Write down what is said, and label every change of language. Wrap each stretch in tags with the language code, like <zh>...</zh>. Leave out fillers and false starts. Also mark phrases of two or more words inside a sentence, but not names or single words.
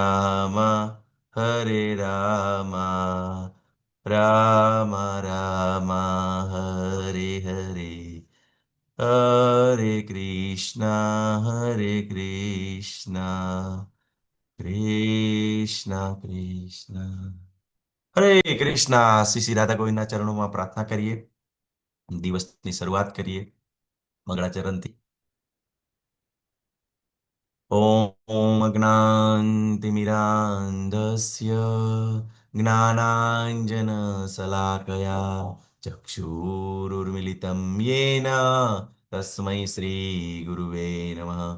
<gu>રામ રામ રામ હરે હરે હરે કૃષ્ણ કૃષ્ણ કૃષ્ણ હરે કૃષ્ણ. શ્રી શ્રી રાધા ગોવિંદના ચરણોમાં પ્રાર્થના કરીએ. દિવસની શરૂઆત કરીએ મંગળાચરણથી.</gu> <sa>ॐ अज्ञानतिमिरान्धस्य ज्ञानाञ्जनशलाकया चक्षुरुर्मिलितं येन तस्मै श्रीगुरुवे नमः।</sa>